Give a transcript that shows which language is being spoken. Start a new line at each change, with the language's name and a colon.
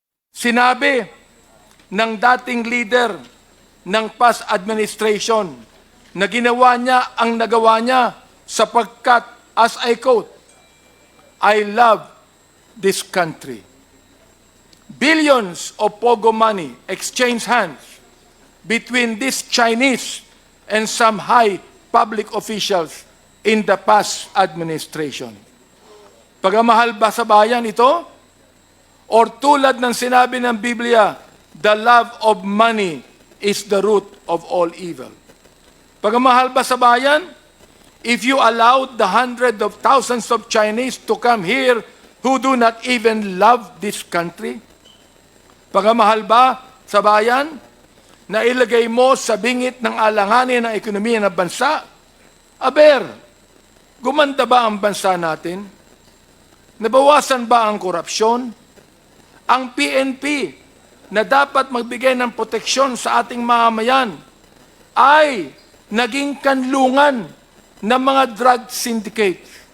Filipino: Sinabi ng dating leader ng past administration na ginawa niya ang nagawa niya sapagkat, as I quote,
English: I love this country. Billions of pogo money exchange hands between these Chinese and some high public officials in the past administration.
Filipino: Pagmamahal ba sa bayan ito?
English: Or
Filipino: tulad ng sinabi ng Biblia,
English: the love of money is the root of all evil.
Filipino: Pagmamahal ba sa bayan?
English: If you allowed the hundreds of thousands of Chinese to come here who do not even love this country?
Filipino: Pagmamahal ba sa bayan na ilagay mo sa bingit ng alanganin ng ekonomiya ng bansa? Aber, gumanda ba ang bansa natin? Nabawasan ba ang korupsyon? Ang PNP na dapat magbigay ng proteksyon sa ating mamamayan ay naging kanlungan ng mga drug syndicates.